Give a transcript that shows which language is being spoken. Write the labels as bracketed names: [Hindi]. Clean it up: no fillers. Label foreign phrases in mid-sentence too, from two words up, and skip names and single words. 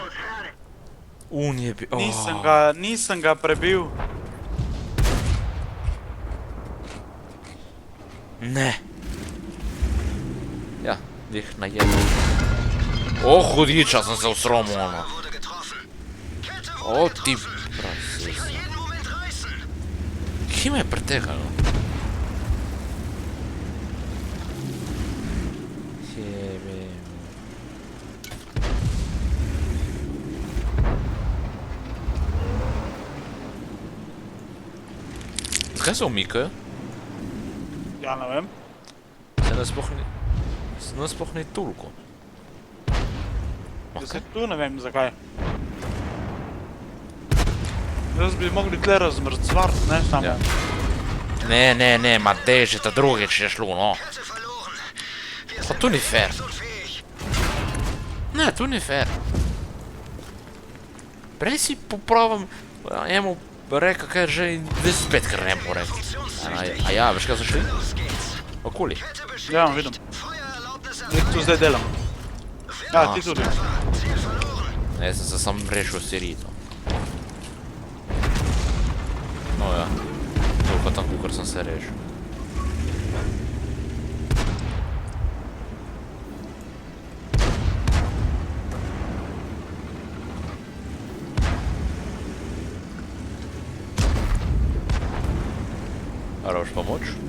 [Slovenian] Ne. Un je bil... Nisem ga prebil. Ne. Ja, dih najem. Hudiča sem se usromil, ono. [German] Wurde getroffen. Kette [Slovenian] O, [German] wurde [Slovenian] ti [German] getroffen. [Slovenian] prasis. [German] Kann jeden Moment reißen. [Slovenian] Kje me je pretekalo? Jebe. Zakaj se umikajo? Ja, ne vem. Se nas sploh ni toliko. Da se tu ne vem zakaj. Jaz bi mogli tle razmrcvart, ne samo. Ja. Ne, ma dej, že ta drugič je šlo, no. [German] Kette verloren. Wir [Slovenian] Pa [German] sind [Slovenian] tu ni fair. [German] unfähig. [Slovenian] Ne, tu ni fair. Prej si popravim, njemu rekel, kaj že in zdaj spet kar ne bo rekel. A ja, veš kaj so šli? [German] Los geht's. [Slovenian] Okoli. [German] Kette beschädigt. [Slovenian] Ja, vidim. [German] Feuererlaubnis [Slovenian] Jaz tu zdaj delam. Ja, ti tudi. [German] Ziel verloren. [Slovenian] Ne, jaz sem se sam rešil sirito. No ja, toliko tam, kukor sem se rešil. A rabiš pomoč?